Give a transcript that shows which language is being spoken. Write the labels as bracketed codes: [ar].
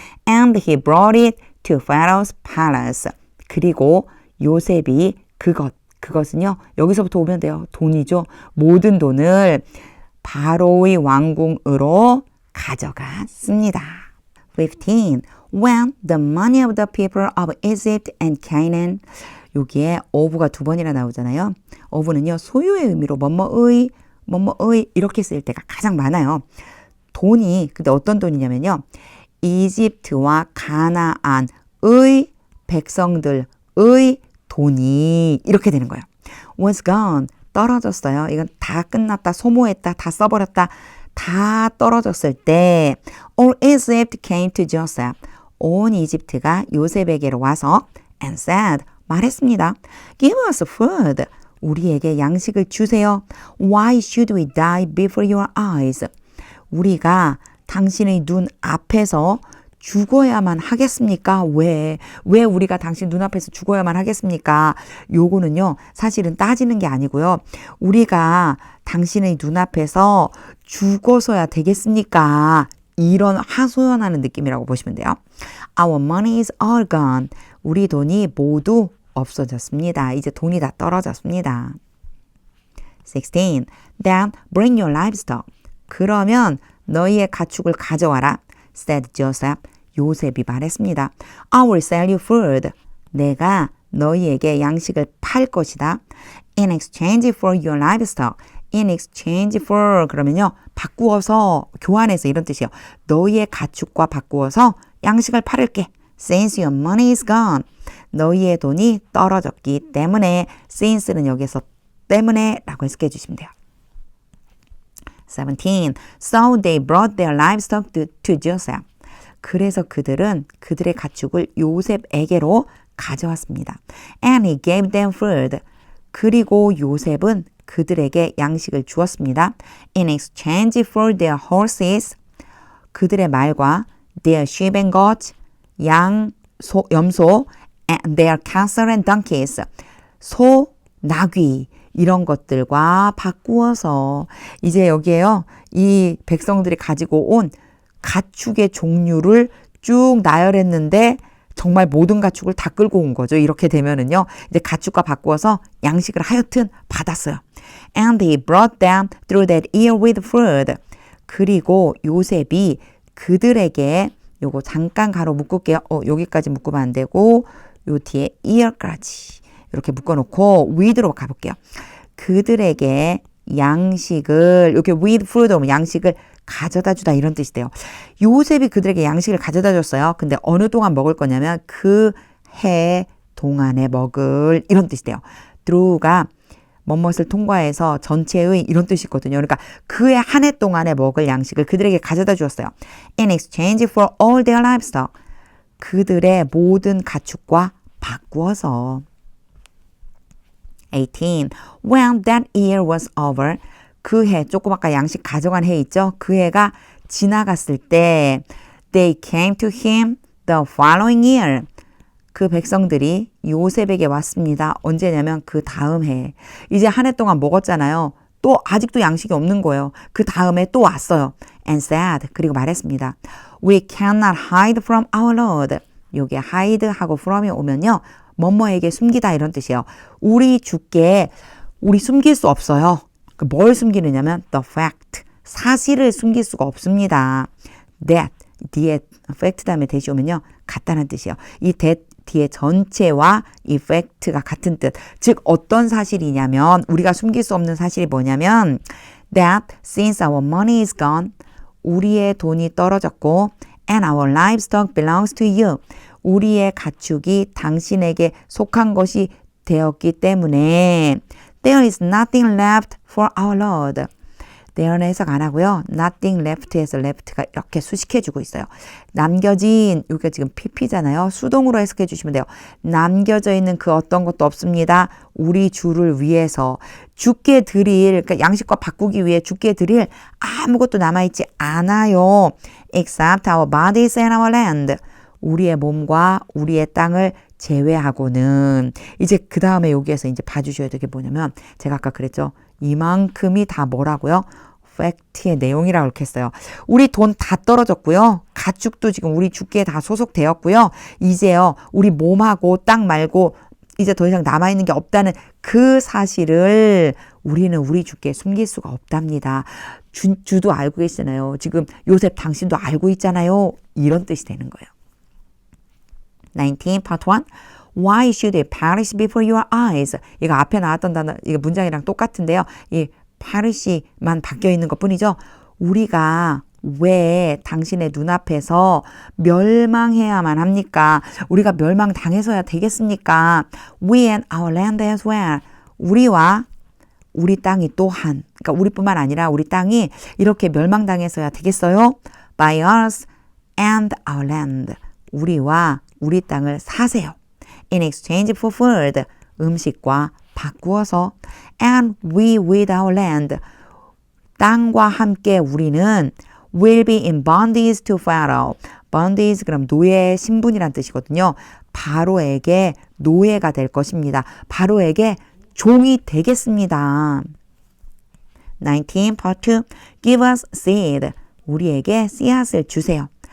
[en] And he brought it to Pharaoh's palace. [ko] 그리고 요셉이 그것은요. 여기서부터 오면 돼요. 돈이죠. 모든 돈을 바로의 왕궁으로 가져갔습니다. [en] 15. When the money of the people of Egypt and Canaan. [ko] 여기에 of가 두 번이나 나오잖아요. of는요. 소유의 의미로 뭐뭐의 이렇게 쓸 때가 가장 많아요. 돈이 근데 어떤 돈이냐면요. 이집트와 가나안의 백성들의 돈이 이렇게 되는 거예요. [en] was gone. [ko] 떨어졌어요. 이건 다 끝났다, 소모했다, 다 써버렸다, 다 떨어졌을 때 [en] All Egypt came to Joseph. [ko] 온 이집트가 요셉에게로 와서 [en] and said, [ko] 말했습니다. [en] Give us food. [ko] 우리에게 양식을 주세요. [en] Why should we die before your eyes? [ko] 우리가 당신의 눈 앞에서 죽어야만 하겠습니까? 왜 우리가 당신 눈앞에서 죽어야만 하겠습니까? 요거는요, 사실은 따지는 게 아니고요. 우리가 당신의 눈앞에서 죽어서야 되겠습니까? 이런 하소연하는 느낌이라고 보시면 돼요. [en] Our money is all gone. [ko] 우리 돈이 모두 없어졌습니다. 이제 돈이 다 떨어졌습니다. [en] 16. Then bring your livestock. [ko] 그러면 너희의 가축을 가져와라. [en] said Joseph. [ko] 요셉이 말했습니다. [en] I will sell you food. [ko] 내가 너희에게 양식을 팔 것이다. [en] In exchange for your livestock. In exchange for [ko] 그러면요, 바꾸어서, 교환해서 이런 뜻이에요. 너희의 가축과 바꾸어서 양식을 팔을게. [en] Since your money is gone. [ko] 너희의 돈이 떨어졌기 때문에, since는 여기서 때문에 라고 해석해 주시면 돼요. [en] 17. So they brought their livestock to Joseph. [ko] 그래서 그들은 그들의 가축을 요셉에게로 가져왔습니다. [en] And he gave them food. [ko] 그리고 요셉은 그들에게 양식을 주었습니다. [en] In exchange for their horses. [ko] 그들의 말과 [en] their sheep and goats. [ko] 염소 [en] and their cattle and donkeys. [ko] 소, 나귀 이런 것들과 바꾸어서 이제 여기에요. 이 백성들이 가지고 온 가축의 종류를 쭉 나열했는데 정말 모든 가축을 다 끌고 온 거죠. 이렇게 되면은요, 이제 가축과 바꾸어서 양식을 하여튼 받았어요. [en] And he brought them through that year with food. [ko] 그리고 요셉이 그들에게 요거 잠깐 가로 묶을게요. 여기까지 묶으면 안 되고 요 뒤에 year까지 이렇게 묶어놓고 with로 가볼게요. 그들에게 양식을 이렇게 with food 오면 양식을 가져다 주다 이런 뜻이 돼요. 요셉이 그들에게 양식을 가져다 줬어요. 근데 어느 동안 먹을 거냐면 그 해 동안에 먹을 이런 뜻이 돼요. through가 뭐뭇을 통과해서 전체의 이런 뜻이 있거든요. 그러니까 그해 한 해 동안에 먹을 양식을 그들에게 가져다 주었어요. [en] In exchange for all their livestock. [ko] 그들의 모든 가축과 바꾸어서. [en] 18. When that year was over. [ko] 그 해, 조금 아까 양식 가져간 해 있죠? 그 해가 지나갔을 때 [en] they came to him the following year. [ko] 그 백성들이 요셉에게 왔습니다. 언제냐면 그 다음 해. 이제 한 해 동안 먹었잖아요. 또 아직도 양식이 없는 거예요. 그 다음에 또 왔어요. [en] And said, [ko] 그리고 말했습니다. [en] We cannot hide from our Lord. [ko] 요게 hide 하고 from이 오면요. 뭐뭐에게 숨기다 이런 뜻이에요. 우리 주께 우리 숨길 수 없어요. 뭘 숨기느냐면 the fact. 사실을 숨길 수가 없습니다. That. 뒤에 fact 다음에 대시 오면요. 같다는 뜻이에요. 이 that 뒤에 전체와 이 fact가 같은 뜻. 즉 어떤 사실이냐면 우리가 숨길 수 없는 사실이 뭐냐면 [en] that since our money is gone [ko] 우리의 돈이 떨어졌고 [en] and our livestock belongs to you [ko] 우리의 가축이 당신에게 속한 것이 되었기 때문에 [en] there is nothing left for our Lord. [ko] there는 해석 안 하고요. nothing left에서 left가 이렇게 수식해주고 있어요. 남겨진, 여기가 지금 pp잖아요. 수동으로 해석해 주시면 돼요. 남겨져 있는 그 어떤 것도 없습니다. 우리 주를 위해서 주께 드릴, 그러니까 양식과 바꾸기 위해 주께 드릴 아무것도 남아있지 않아요. [en] except our bodies and our land. [ko] 우리의 몸과 우리의 땅을 제외하고는 이제 그 다음에 여기에서 이제 봐주셔야 될 게 뭐냐면 제가 아까 그랬죠. 이만큼이 다 뭐라고요? 팩트의 내용이라고 이렇게 했어요. 우리 돈 다 떨어졌고요. 가축도 지금 우리 주께 다 소속되었고요. 이제요. 우리 몸하고 땅 말고 이제 더 이상 남아있는 게 없다는 그 사실을 우리는 우리 주께 숨길 수가 없답니다. 주도 알고 계시잖아요. 지금 요셉 당신도 알고 있잖아요. 이런 뜻이 되는 거예요. 19, part 1. [en] Why should it perish before your eyes? [ko] 이거 앞에 나왔던 단어, 이거 문장이랑 똑같은데요. 이 perish만 바뀌어 있는 것 뿐이죠. 우리가 왜 당신의 눈앞에서 멸망해야만 합니까? 우리가 멸망당해서야 되겠습니까? [en] We and our land as well. [ko] 우리와 우리 땅이 또한, 그러니까 우리뿐만 아니라 우리 땅이 이렇게 멸망당해서야 되겠어요? [en] By us and our land. [ko] 우리와 우리 땅을 사세요. [en] In exchange for food. [ko] 음식과 바꾸어서. [en] And we with our land. [ko] 땅과 함께 우리는 [en] will be in bondage to Pharaoh. [ko] bondage 그럼 노예 신분이란 뜻이거든요. 바로에게 노예가 될 것입니다. 바로에게 종이 되겠습니다. [en] 19 part 2 Give us seed. [ko] 우리에게 씨앗을 주세요.